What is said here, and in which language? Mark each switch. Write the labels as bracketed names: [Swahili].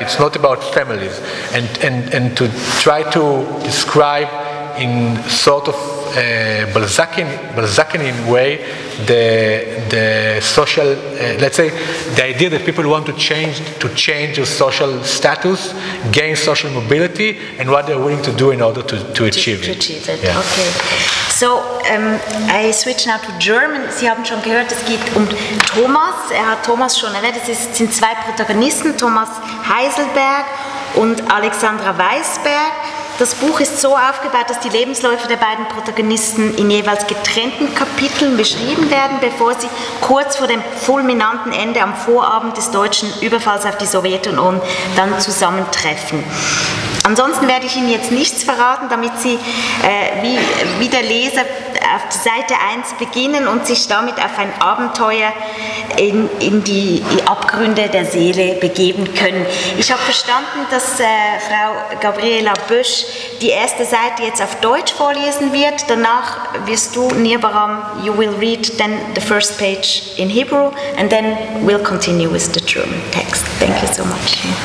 [English] It's not about families, and to try to describe in sort of Balzacian way the social, let's say, the idea that people want to change their social status, gain social mobility, and what they're willing to do in order to achieve it. Yeah. Okay. So, I switch now to German. [German] Sie haben schon gehört, es geht um Thomas. Hat Thomas schon erwähnt. Es sind zwei Protagonisten, Thomas Heiselberg und Alexandra Weisberg. Das Buch ist so aufgebaut, dass die Lebensläufe der beiden Protagonisten in jeweils getrennten Kapiteln beschrieben werden, bevor sie kurz vor dem fulminanten Ende am Vorabend des deutschen Überfalls auf die Sowjetunion dann zusammentreffen. Ansonsten werde ich Ihnen jetzt nichts verraten, damit Sie wie der Leser auf Seite 1 beginnen und sich damit auf ein Abenteuer in die Abgründe der Seele begeben können. Ich habe verstanden, dass Frau Gabriela Bösch die erste Seite jetzt auf Deutsch vorlesen wird. Danach wirst du, [English] Nir Baram, you will read then the first page in Hebrew and then we'll continue with the German text. Thank you so much.